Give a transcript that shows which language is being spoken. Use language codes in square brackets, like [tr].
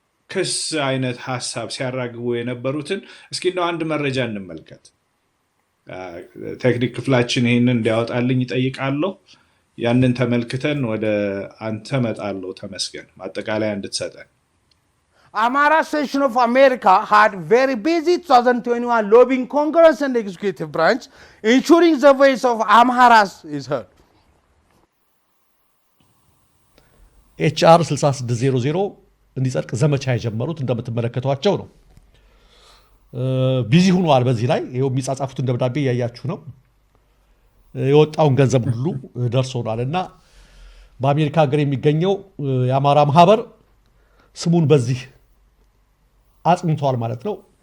[am] ክስ አይነት ሐሳብ ሲያራግቡ የነበሩትን እስኪ እንደው አንድ መረጃ እንመልከት። ቴክኒክ ክፍላችን ይሄንን እንዲያወጣልኝ ይጠይቃለሁ። ያንን ተመልክተን ወደ አንተ መጣለሁ። ተመስገን ማጠቃለያ እንድትሰጠን። [en] Amara section of America had very busy 2021 lobbying Congress and executive branch, ensuring the voice of Amharas is heard. [am] HR 6600 እንዲጸድቅ ዘመቻ የጀመሩት እንደምትመለከቷቸው ነው። ቢዚ ሆኗል። በዚህ ላይ ይሄው የሚጻጻፉትን ደብዳቤ ያያችሁ ነው። የወጣውን ገንዘብ ሁሉ ደርሶናልና በአሜሪካ ሀገር የሚገኘው የአማራ ማህበር ስሙን በዚህ አጽንቷል ማለት ነው።